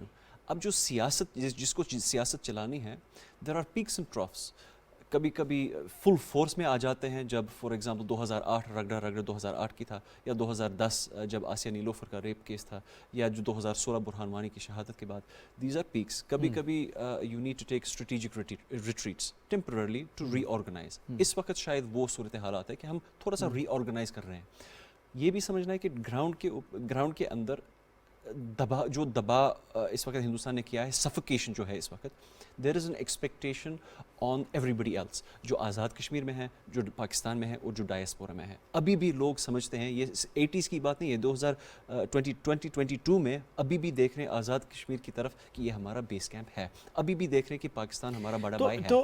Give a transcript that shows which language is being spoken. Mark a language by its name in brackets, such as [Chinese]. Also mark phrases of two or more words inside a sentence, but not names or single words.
[Urdu] اب جو سیاست، جس کو سیاست چلانی ہے، [English] there are peaks and troughs. [Urdu] کبھی کبھی [English] full force [Urdu] میں آ جاتے ہیں، جب [English] for example [Urdu] 2008 رگڑا 2008 کی تھا، یا 2010 جب آسیہ نیلوفر کا ریپ کیس تھا، یا جو 2016 برہان وانی کی شہادت کے بعد، [English] these are peaks. [Urdu] کبھی کبھی [English] you need to take strategic retreats temporarily to reorganize. [Urdu] اس وقت شاید وہ صورت حالات ہے کہ ہم تھوڑا سا ری آرگنائز کر رہے ہیں۔ یہ بھی سمجھنا ہے کہ گراؤنڈ کے اندر دباؤ اس وقت ہندوستان نے کیا ہے، سفوکیشن جو ہے اس وقت، [English] there is an expectation on everybody else, [Urdu] جو آزاد کشمیر میں ہے، جو پاکستان میں ہے، اور جو ڈائسپورا میں ہے۔ ابھی بھی لوگ سمجھتے ہیں، یہ 80s کی بات نہیں ہے، 2022 میں ابھی بھی دیکھ رہے ہیں آزاد کشمیر کی طرف کہ یہ ہمارا بیس کیمپ ہے، ابھی بھی دیکھ رہے ہیں کہ پاکستان ہمارا بڑا بھائی ہے۔